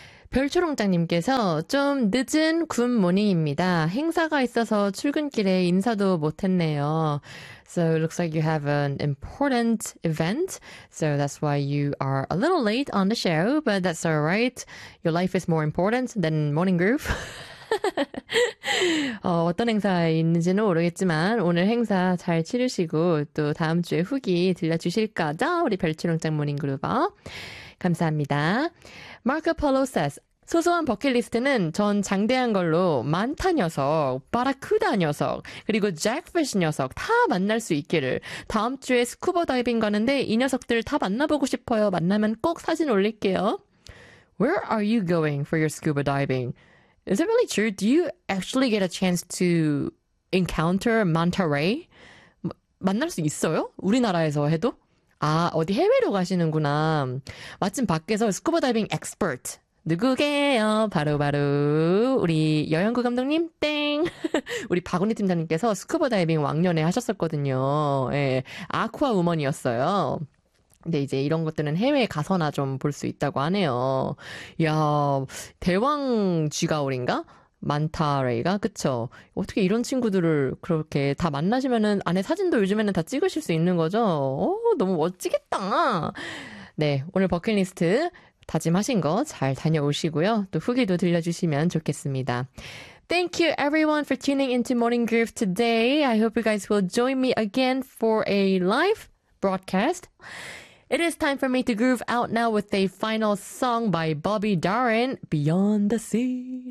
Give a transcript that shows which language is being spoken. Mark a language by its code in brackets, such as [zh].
[ko] 별초롱짱님께서 좀 늦은 굿 모닝입니다. 행사가 있어서 출근길에 인사도 못했네요. [en] So it looks like you have an important event. So that's why you are a little late on the show, but that's all right. Your life is more important than morning groove. [ko] 어떤 행사에 있는지는 모르겠지만 오늘 행사 잘 치르시고 또 다음 주에 후기 들려주실 거죠? 우리 별초롱짱 모닝그루버. 감사합니다. [en] Marco Polo says, [ko] 소소한 버킷리스트는 전 장대한 걸로 만타 녀석, 바라쿠다 녀석, 그리고 잭피쉬 녀석 다 만날 수 있기를. 다음 주에 스쿠버 다이빙 가는데 이 녀석들 다 만나보고 싶어요. 만나면 꼭 사진 올릴게요. [en] Where are you going for your scuba diving? Is it really true? Do you actually get a chance to encounter manta ray? [ko] 만날 수 있어요? 우리나라에서 해도? 아, 어디 해외로 가시는구나. 마침 밖에서 스쿠버 다이빙 엑스퍼트. 누구게요? 바로 우리 여영구 감독님 땡. 우리 박은희 팀장님께서 스쿠버 다이빙 왕년에 하셨었거든요. 예, 아쿠아 우먼이었어요. 근데 이제 이런 것들은 해외에 가서나 좀볼수 있다고 하네요. 야, 대왕 쥐가오리인가? 만타레이가? 그쵸? 어떻게 이런 친구들을 그렇게 다 만나시면은 안에 사진도 요즘에는 다 찍으실 수 있는 거죠? 오, 너무 멋지겠다. 네, 오늘 버킷리스트 다짐하신 거잘 다녀오시고요. 또 후기도 들려주시면 좋겠습니다. [en] Thank you everyone for tuning into Morning Groove today. I hope you guys will join me again for a live broadcast. It is time for me to groove out now with a final song by Bobby Darin, Beyond the Sea.